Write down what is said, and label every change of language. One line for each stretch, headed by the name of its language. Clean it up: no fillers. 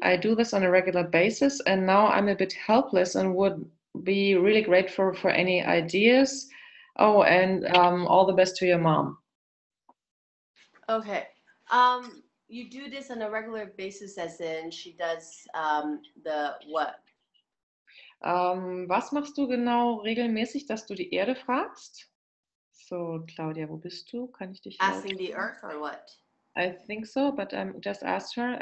English: I do this on a regular basis, and now I'm a bit helpless and would be really grateful for any ideas. Oh, and all the best to your mom. Okay. You do this on a regular basis, as in she does the what?
German: Was machst du genau regelmäßig, dass du die Erde fragst? So, Claudia, wo bist du? Kann ich dich
English: Asking the earth or what? I think so, but just asked her.